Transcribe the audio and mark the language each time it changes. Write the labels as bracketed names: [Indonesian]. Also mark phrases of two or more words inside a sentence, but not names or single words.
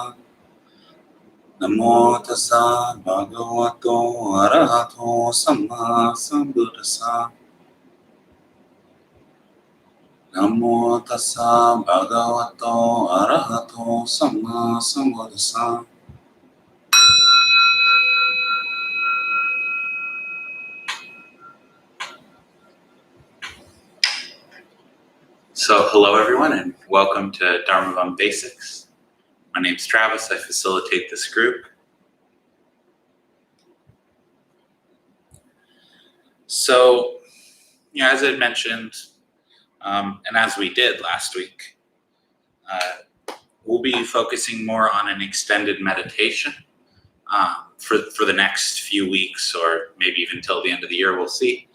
[Pali] Namo tassa bhagavato arahato samma sambuddhassa. Namo tassa bhagavato arahato samma sambuddhassa. [English] So hello everyone and welcome to Dharma Basics. My name's Travis, I facilitate this group. So, as I mentioned, and as we did last week, we'll be focusing more on an extended meditation for the next few weeks, or maybe even till the end of the year, we'll see.